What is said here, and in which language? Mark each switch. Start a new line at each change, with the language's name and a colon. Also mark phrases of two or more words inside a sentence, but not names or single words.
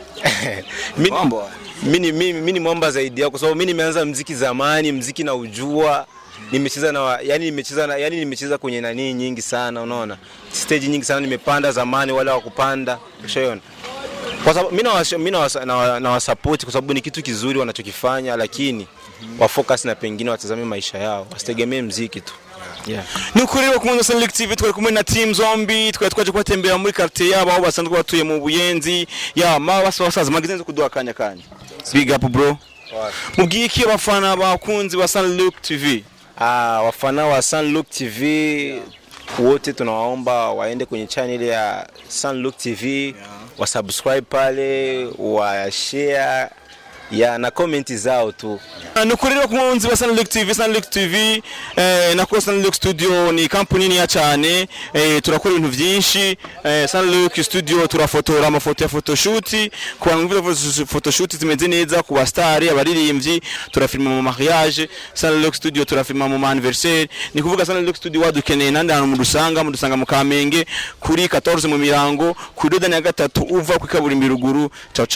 Swahili: Mimi ni mwamba zaidi yao, kwa sababu mimi nimeanza muziki zamani, muziki na ujua, nimecheza kwenye nani nyingi sana, unaona, stage nyingi sana nimepanda zamani, wale wakupanda, ushaona. Kwa sababu mimi na wasupport kwa sababu ni kitu kizuri wanachokifanya, lakini wa focus na pengine watazame maisha yao, wasitegemee muziki tu.
Rundi: Nukurira ku Sunlick TV twari kumwe na Team Zombie, twaje kwatembera muri quartier yabo aho basanzwe batuye mu Buyenzi. Basaza magazinze kuduha kanya.
English: Big up bro.
Rundi: Mubwiye iki abafana bakunzi wa Sunlick TV?
Swahili: Wafana wa Sunlick TV wote tunawaomba waende kwenye channel ya Sunlick TV, wasubscribe pale, share na comment zao tu.
Rundi: Nukurira ku munzi wa Sunlick TV, na ko Sunlick Studio ni kampuni ni ya cyane, turakora ibintu byinshi. Sunlick Studio turafotora amafoto ya photoshoot, ku bantu photoshoot zimeze neza, ku bastari abaririmbyi, turafilma mu mariage. Sunlick Studio turafilma mu anniversaire. Ni kuvuga Sunlick Studio wadukeneye nandi hano mudusanga mu Kamenge kuri 14 mu Mirango ku Dodani ya 3 uva ku Kaburimbi ruguru.